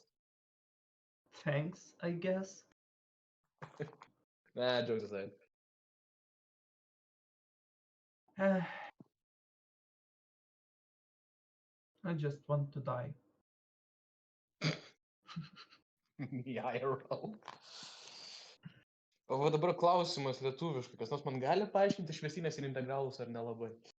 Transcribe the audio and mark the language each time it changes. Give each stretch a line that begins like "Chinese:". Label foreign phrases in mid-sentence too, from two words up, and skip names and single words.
English: Thanks, I guess. Nah, jokes aside. I just want to die. IRL.
Lithuanian: O va dabar klausimas lietuviškai, kas nors man gali paaiškinti šviesinės ir integralus ar nelabai?